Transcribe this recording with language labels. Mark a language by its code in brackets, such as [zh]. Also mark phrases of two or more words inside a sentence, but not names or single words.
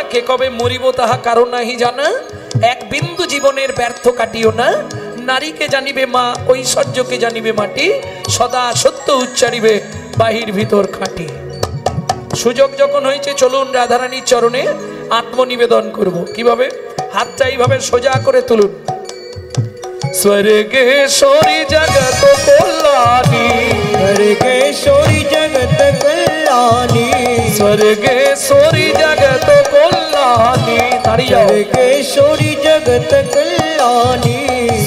[bn] কে কবে মরিব তাহা কারণ নাহি জানা। এক বিন্দু জীবনের ব্যর্থ কাটিও না। নারীকে জানিবে মা, ঐশ্বর্যকে জানিবে মাটি। সদা সত্য উচ্চারিবে, বাহির ভিতর খাঁটি। সুযোগ যখন হয়েছে, চলুন রাধারানীর চরণে আত্মনিবেদন করব। কিভাবে? হাতটা এইভাবে সোজা করে তুলুন। [sa] स्वर्गेश्वरी जगत कल्याणी। स्वर्गेश्वरी जगत कल्याणी। स्वर्गेश्वरी जगत कल्याणी। स्वर्गेश्वरी जगत कल्याणी।